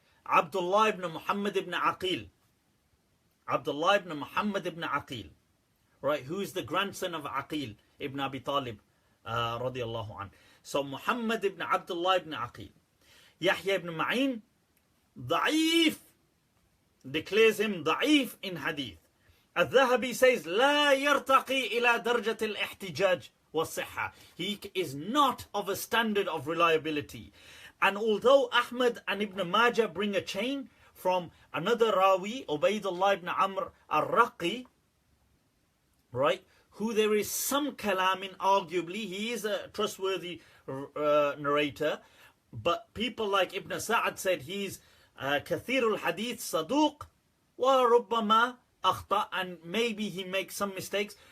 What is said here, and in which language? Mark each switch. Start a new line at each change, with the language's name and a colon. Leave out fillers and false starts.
English: Abdullah ibn Muhammad ibn Aqil. Abdullah ibn Muhammad ibn Aqil. Right? Who is the grandson of Aqil ibn Abi Talib, radiallahu anh. So Muhammad ibn Abdullah ibn Aqil. Yahya ibn Ma'in, da'if. Declares him da'if in hadith. Al-Dhahabi says,
Arabic: لا يرتقي إلى درجة الاحتجاج والصحة.
English: He is not of a standard of reliability. And although Ahmad and Ibn Majah bring a chain from another Rawi, Ubaydullah ibn Amr al-Raqi, right, who there is some kalam in, arguably, he is a trustworthy narrator, but people like Ibn Sa'ad said he's
Arabic: kathirul hadith saduq wa rubbama akhta,
English: and maybe he makes some mistakes.